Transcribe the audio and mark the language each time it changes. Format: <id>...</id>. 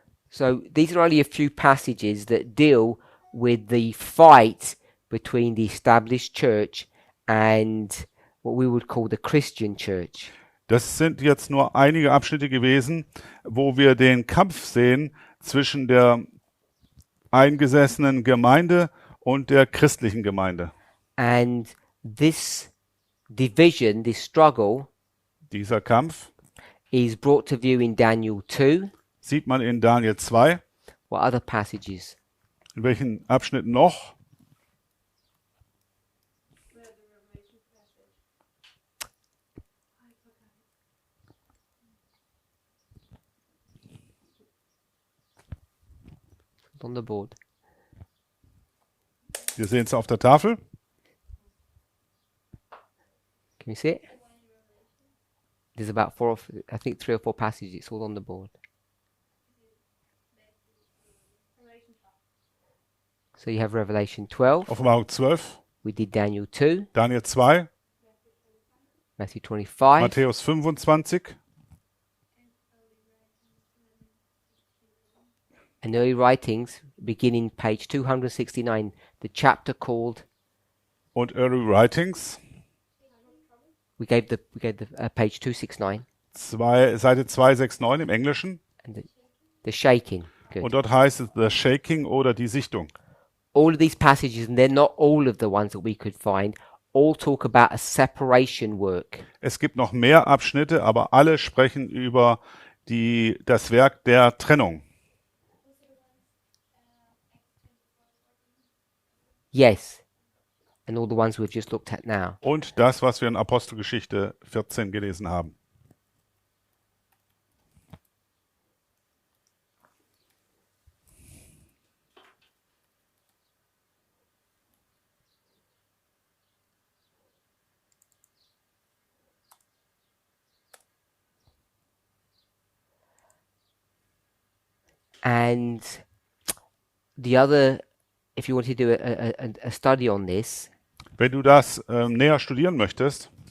<en>So these are only a few passages that deal with the fight between the established church and what we would call the Christian church.</en> <de>Das sind jetzt nur einige Abschnitte gewesen, wo wir den Kampf sehen zwischen der eingesessenen Gemeinde und der christlichen Gemeinde.</de> <en>And this division, this struggle,</en> <de>Dieser Kampf</de> <en>is brought to view in Daniel 2.</en> <de>sieht man in Daniel 2.</de> <en>What other passages?</en> <de>In welchen Abschnitten noch?</de> <en>Where the Revelation passage. I forgot it. On the board.</en> <de>Wir sehen es auf der Tafel.</de> <en>Can you see it? There's about 4 or I think 3 or 4 passages. It's all on the board. Revelation 12. So you have Revelation 12.</en> <de>Offenbarung 12,</de> <en>We did Daniel 2,</en> <de>Daniel 2,</de> <en>Matthew 25,</en> <de>Matthäus 25</de> <en>and early writings beginning page 269, the chapter called</en> <de>und Early Writings,</de> <en>we gave the page 269</en> <de>Seite 269 im Englischen.</de> <en>and the shaking. Good.</en> <de>Und dort heißt es The Shaking oder die Sichtung.</de> <en>All of these passages, and they're not all of the ones that we could find, all talk about a separation work.</en> <de>Es gibt noch mehr Abschnitte, aber alle sprechen über das Werk der Trennung.</de> <en>Yes. And all the ones we've just looked at now.</en> <de>Und das, was wir in Apostelgeschichte 14 gelesen haben.</de> <en>And the other, if you want to do a study on this,</en> <de>Wenn du das näher studieren möchtest,</de>